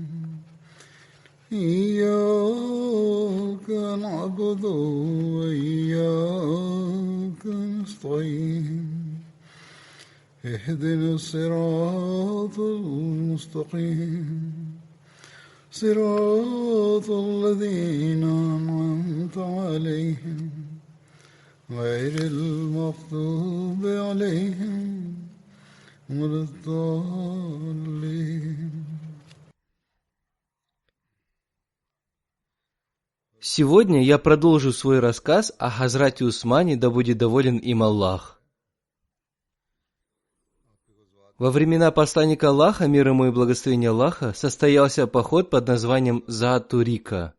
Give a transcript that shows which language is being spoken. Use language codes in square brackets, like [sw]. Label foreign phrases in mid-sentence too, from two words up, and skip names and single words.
[ar] إياك نعبد وإياك نستعين اهدنا الصراط المستقيم صراط الذين أنعمت عليهم غير المغضوب عليهم ولا الضالين. [ru] Сегодня я продолжу свой рассказ о Хазрате Усмане, да будет доволен им Аллах. Во времена посланника Аллаха, мир ему и благословение Аллаха, состоялся поход под названием Заат-Турика.